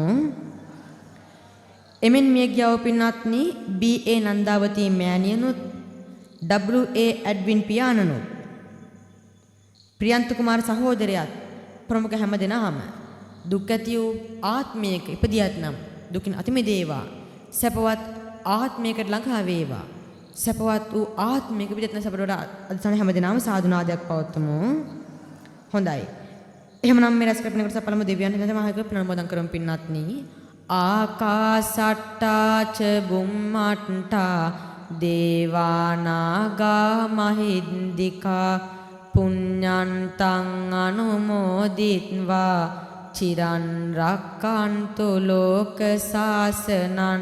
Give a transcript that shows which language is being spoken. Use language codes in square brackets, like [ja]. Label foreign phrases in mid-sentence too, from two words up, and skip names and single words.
[si] එමෙන් මිය ගියව පින්වත්නි BA නන්දාවතී මෑණියනුත් WA ඇඩ්වින් පියාණනුත් ප්‍රියන්ත කුමාර සහෝදරයාත් ප්‍රමුඛ හැම දෙනාම දුක් ඇති වූ ආත්මයක ඉපදියත් නම් දුකින් අත මිදේවා. සැපවත් ආත්මයකට ළඟා වේවා. සැපවත් වූ ආත්මයක ඉපදියත් සැපවට අධිසන හැම දෙනාම සාදුනාදයක් පවත්වමු. හොඳයි. එහෙමනම් මේ රැස් කරපිනකට සපලම දෙවියන් හිමියන් මහා ප්‍රණාමෝදන් කරමු පින්වත්නි. [pi] ආකාසට්ටා ච බුම්මට්ටා දේවානාගා මහින්దికා පුඤ්ඤන්තං අනුමෝදිත්වා චිරන් රක්칸තු ලෝක සාසනං.